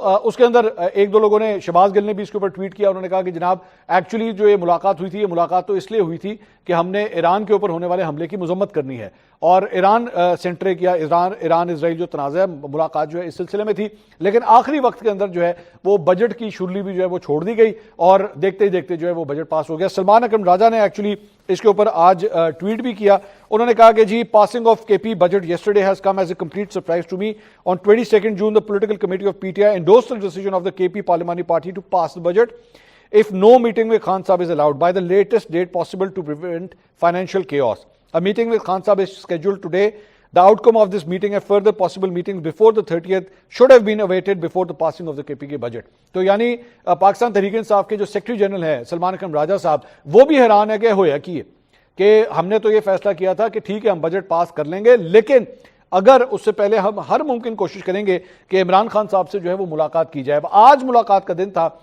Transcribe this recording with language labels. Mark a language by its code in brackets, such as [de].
[ur] اس کے اندر ایک دو لوگوں نے، شہباز گل نے بھی اس کے اوپر ٹویٹ کیا، انہوں نے کہا کہ جناب ایکچولی جو یہ ملاقات ہوئی تھی، یہ ملاقات تو اس لیے ہوئی تھی کہ ہم نے ایران کے اوپر ہونے والے حملے کی مذمت کرنی ہے، اور ایران سینٹر کیا، ایران اسرائیل جو تنازع ہے، ملاقات جو ہے اس سلسلے میں تھی۔ لیکن آخری وقت کے اندر جو ہے وہ بجٹ کی شرلی بھی جو ہے وہ چھوڑ دی گئی اور دیکھتے ہی دیکھتے جو ہے وہ بجٹ پاس ہو گیا۔ سلمان اکرم راجہ نے ایکچولی اس کے اوپر آج ٹویٹ بھی کیا، انہوں نے کہا کہ جی پاسنگ آف کے پی budget [en] yesterday has come as a complete surprise to me. On 22nd June, the political committee of PTI endorsed the decision of the KP Parliamentary Party to pass the budget if no meeting with Khan Sahib is allowed by the latest date possible to prevent financial chaos. A meeting with Khan Sahib is scheduled today. The outcome of this meeting and further possible meetings before the 30th should have been awaited before the passing of the KP کے budget. [ur] تو یعنی پاکستان تحریک انصاف کے جو secretary general ہیں سلمان اکرم راجہ صاحب، وہ بھی حیران ہے کہ [pa] ہویا کی ہے [ur] کہ ہم نے تو یہ فیصلہ کیا تھا کہ ٹھیک ہے ہم بجٹ پاس کر لیں گے، لیکن اگر اس سے پہلے ہم ہر ممکن کوشش کریں گے کہ عمران خان صاحب سے جو ہے وہ ملاقات کی جائے۔ آج ملاقات کا دن تھا